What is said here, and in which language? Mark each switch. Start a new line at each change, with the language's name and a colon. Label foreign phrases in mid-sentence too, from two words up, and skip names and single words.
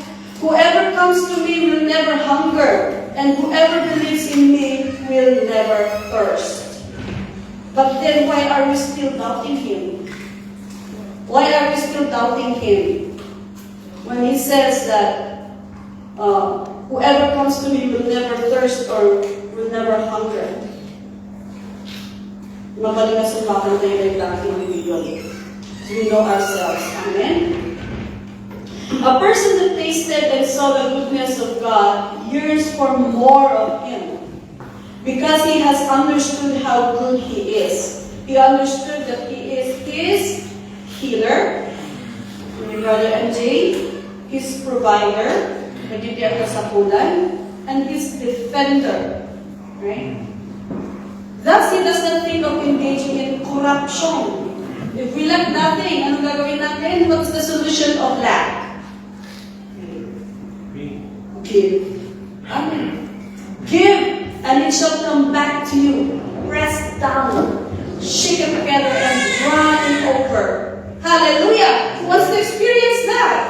English: Whoever comes to me will never hunger, and whoever believes in me will never thirst. But then why are we still doubting Him? Why are we still doubting Him? When He says that whoever comes to me will never thirst or will never hunger.
Iloko: Mabaling na sumbakan tayo
English: like that individually. We know ourselves. Amen? A person that tasted and saw the goodness of God yearns for more of Him because he has understood how good He is. He understood that He is His healer, my brother MJ, His provider,
Filipino: nagtitiyak sa pulan,
English: and His defender. Right? Thus, he does not think of engaging in corruption If we lack nothing,
Filipino: anong gagawin natin?
English: What's the solution of lack? Give. Amen. Give, and it shall come back to you. Pressed down, shaken together, and running over. Hallelujah! Who wants to experience that?